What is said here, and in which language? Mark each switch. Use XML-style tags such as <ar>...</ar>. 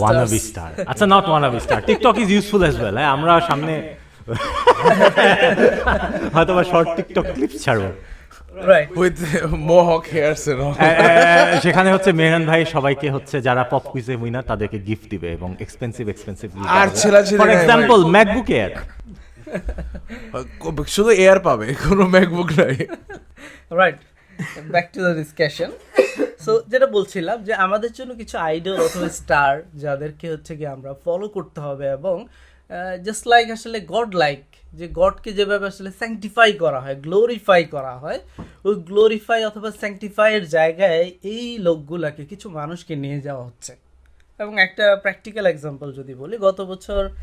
<en>wannabe star আচ্ছা not wannabe star TikTok is useful as well</en> <bn>আমরা সামনে হয়তো বা শর্ট টিকটক ক্লিপস ছাড়বো</bn> <en>Right. With mohawk hairs and all.</en> <bn>সেখানে হচ্ছে মেহরান ভাই সবাইকে হচ্ছে যারা পপ কুইজে উইনার তাদেরকে গিফট দিবে এবং এক্সপেন্সিভ আর ছেলাছেলি</bn> <en>ফর</en> <bn>নাই</bn> <en>example MacBook Air</en> <bn>শুধু এয়ার পাবে কোনো ম্যাকবুক নাই</bn> <en>right back to the discussion</en> <bn>so যেটা বলছিলাম যে আমাদের জন্য কিছু আইডল অথবা স্টার যাদেরকে হচ্ছে কি আমরা ফলো করতে হবে এবং জাস্ট লাইক আসলে গড লাইক যে গডকে যেভাবে আসলে স্যাংটিফাই করা হয় গ্লোরিফাই করা হয় ওই গ্লোরিফাই অথবা স্যাংটিফাইয়ের জায়গায় এই লোকগুলাকে কিছু মানুষকে নিয়ে যাওয়া হচ্ছে এবং একটা প্র্যাকটিক্যাল এক্সাম্পল যদি বলি গত বছর</bn>